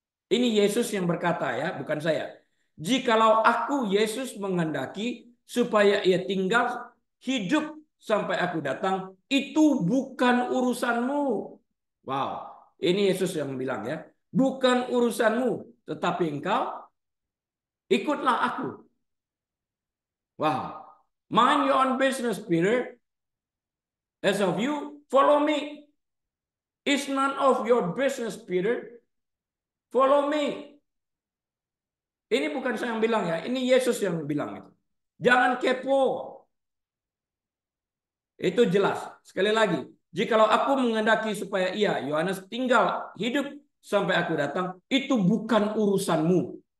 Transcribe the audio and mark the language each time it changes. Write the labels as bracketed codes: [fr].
[id] Ini Yesus yang berkata ya, bukan saya. Jikalau aku Yesus menghendaki supaya ia tinggal hidup sampai aku datang, itu bukan urusanmu. Wow, ini Yesus yang bilang ya, bukan urusanmu, tetapi engkau ikutlah aku. [en] Wow, mind your own business, Peter. As of you, follow me. It's none of your business, Peter. Follow me. [id] Ini bukan saya yang bilang ya, ini Yesus yang bilang itu. Jangan kepo. Itu jelas. Sekali lagi, jikalau aku menghendaki supaya ia, Yohanes, tinggal hidup sampai aku datang, itu bukan urusanmu.